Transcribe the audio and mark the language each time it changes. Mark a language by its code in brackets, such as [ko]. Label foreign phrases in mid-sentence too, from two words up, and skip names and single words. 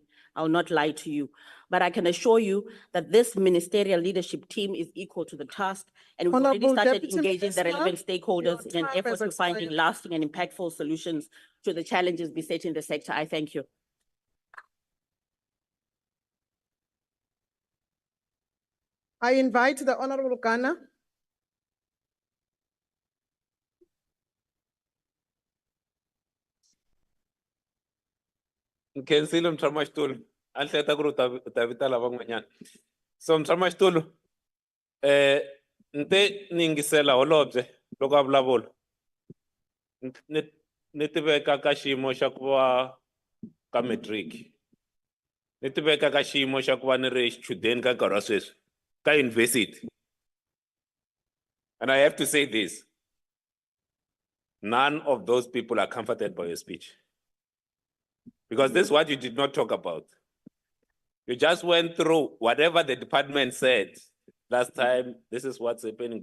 [en] I'll not lie to you, but I can assure you that this ministerial leadership team is equal to the task, and we've already started engaging the relevant stakeholders in an effort to finding lasting and impactful solutions to the challenges besetting the sector. I thank you. I invite the Honorable Ghana. [ts] Nkensile mtshamaxitulu a ni hleketa ku ri u ta vita lava n'wanyana. So mtshamaxitulu ni te ni yingisela holobye loko a vulavula ni tiveka ka xiyimo xa ku va ka matric, ni tiveka ka xiyimo xa ku va ni ri xichudeni ka nkarhi wa sweswi ka university. [en] And I have to say this, none of those people are comforted by your speech. Because this is what you did not talk about. You just went through whatever the department said last time, this is what's happening.